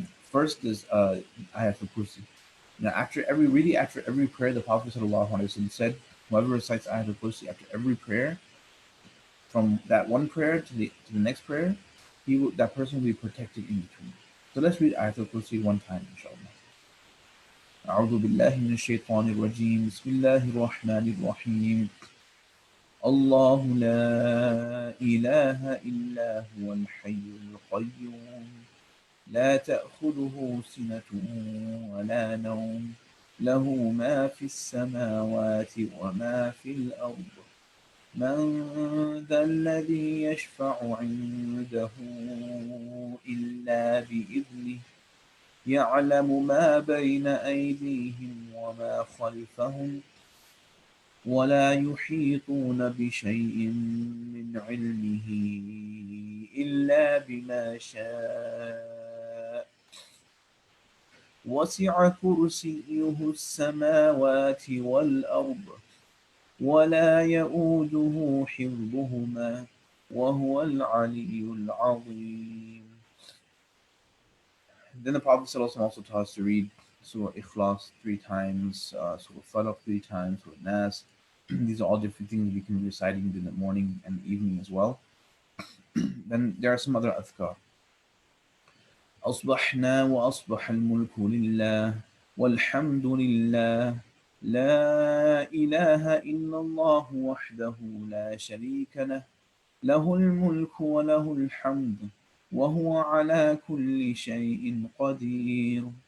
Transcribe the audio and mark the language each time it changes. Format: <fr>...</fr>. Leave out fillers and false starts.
<en>First is Ayatul Kursi. After every prayer, the Prophet sallallahu alaihi wasallam said, whoever recites Ayatul Kursi after every prayer, from that one prayer to the next prayer, that person will be protected in between. So let's read Ayatul Kursi one time, inshallah.</en> <ar>أعوذ بالله من الشيطان الرجيم بسم الله الرحمن الرحيم الله لا إله إلا هو الحي القيوم لا تأخذه سنة ولا نوم له ما في السماوات وما في الأرض من ذا الذي يشفع عنده إلا بإذنه يعلم ما بين أيديهم وما خلفهم ولا يحيطون بشيء من علمه إلا بما شاء. وسع كرسيه السماوات والأرض ولا يؤوده حفظهما وهو العلي العظيم.</ar> <en>Then the Prophet ﷺ also taught us to read Surah Ikhlas 3 times, Surah Falaq 3 times, Surah Nas. These are all different things we can be reciting in the morning and the evening as well. Then there are some other adhkar.</en> <ar>أصبحنا وأصبح الملك لله والحمد لله لا إله إلا الله وحده لا شريك له له الملك وله الحمد وهو على كل شيء قدير.</ar>